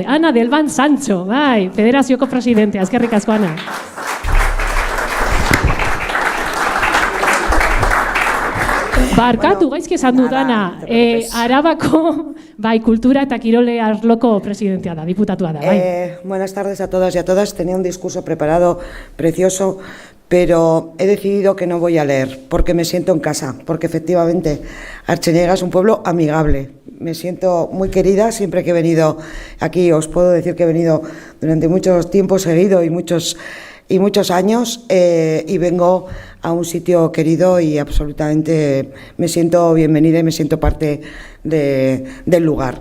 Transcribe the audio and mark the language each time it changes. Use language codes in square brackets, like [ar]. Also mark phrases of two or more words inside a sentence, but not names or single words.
[eu] Ana Delban Sancho, bai, federazioko presidentea. Eskerrik asko, Ana. Barkatu, gaizki esan dut, Ana, Arabako kultura eta kirole arloko presidentea da, diputatua da. [es] Buenas tardes a todos y a todas. Tenía un discurso preparado precioso, pero he decidido que no voy a leer, porque me siento en casa, porque efectivamente Artxinega es un pueblo amigable. Me siento muy querida siempre que he venido aquí. Os puedo decir que he venido durante mucho tiempo seguido y muchos años y vengo a un sitio querido y absolutamente me siento bienvenida y me siento parte del lugar.